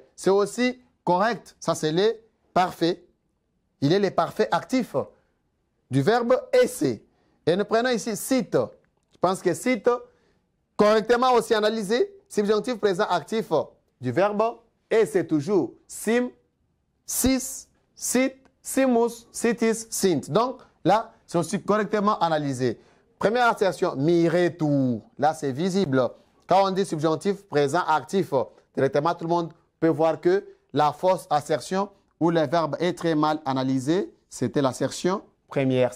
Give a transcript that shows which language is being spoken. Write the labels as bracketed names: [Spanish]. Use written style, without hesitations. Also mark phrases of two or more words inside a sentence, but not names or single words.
[French] C'est aussi correct. Ça, c'est les parfaits. Il est les parfaits actifs du verbe essayer. Et nous prenons ici cite. Je pense que cite, correctement aussi analysé, subjonctif présent actif du verbe et c'est toujours [Latin] sim, sis, sit, simus, sitis, sint. [French] Donc là, c'est aussi correctement analysé. Première assertion, miretur. Là, c'est visible. Quand on dit subjonctif présent actif, directement, tout le monde peut voir que la fausse assertion où le verbe est très mal analysé, c'était l'assertion première.